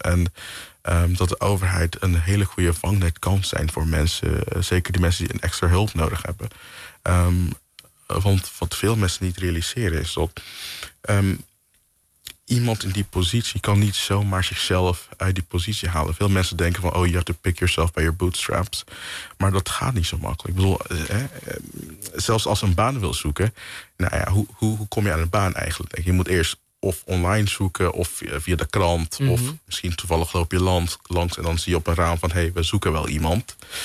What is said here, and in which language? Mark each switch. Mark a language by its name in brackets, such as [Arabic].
[Dutch] En dat de overheid een hele goede vangnet kan zijn voor mensen. Zeker die mensen die een extra hulp nodig hebben. Want wat veel mensen niet realiseren is dat... iemand in die positie kan niet zomaar zichzelf uit die positie halen. Veel mensen denken van, [English] oh, you have to pick yourself by your bootstraps. [Dutch] Maar dat gaat niet zo makkelijk. Ik bedoel, zelfs als een baan wil zoeken, nou ja, hoe kom je aan een baan eigenlijk? Je moet eerst of online zoeken, of via de krant, mm-hmm. of misschien toevallig loop je langs en dan zie je op een raam van, hey, we zoeken wel iemand.